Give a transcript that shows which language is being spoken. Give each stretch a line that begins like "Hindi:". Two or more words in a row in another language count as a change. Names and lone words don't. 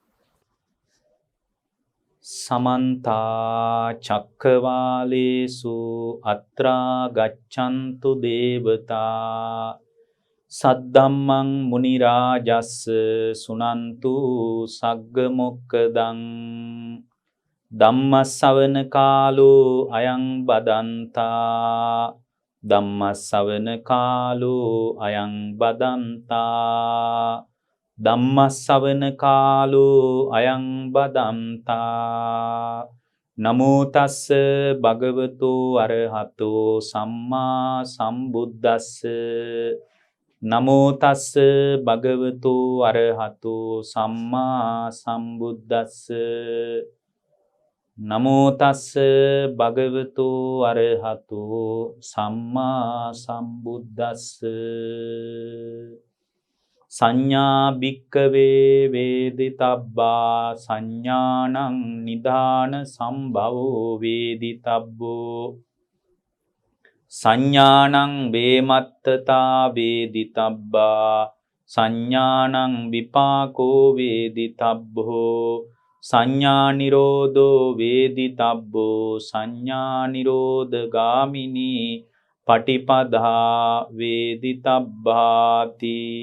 Pali: සමන්ත චක්කවාලේසු අත්‍රා ගච්ඡන්තු දේවතා සද්දම්මං මුනි රාජස්ස සුනන්තු සග්ග මොක්කදං ධම්මස්සවන කාලෝ අයං බදන්තා ධම්මස්සවන කාලෝ අයං බදන්තා ධම්මස්සවන කාලෝ අයං බදන්තා නමෝ තස්ස භගවතෝ අරහතෝ සම්මා සම්බුද්දස්ස නමෝ තස්ස භගවතෝ අරහතෝ සම්මා සම්බුද්දස්ස නමෝ තස්ස භගවතෝ අරහතෝ සම්මා සම්බුද්දස්ස සංඥා භික්කවේ වේදිතබ්බා සංඥානං නිදාන සම්භවෝ වේදිතබ්බෝ සංඥානං වේමත්තතා වේදිතබ්බා සංඥානං විපාකෝ වේදිතබ්බෝ සංඥා නිරෝධෝ වේදිතබ්බෝ සංඥා නිරෝධ ගාමිනී පටිපදා වේදිතබ්බාති.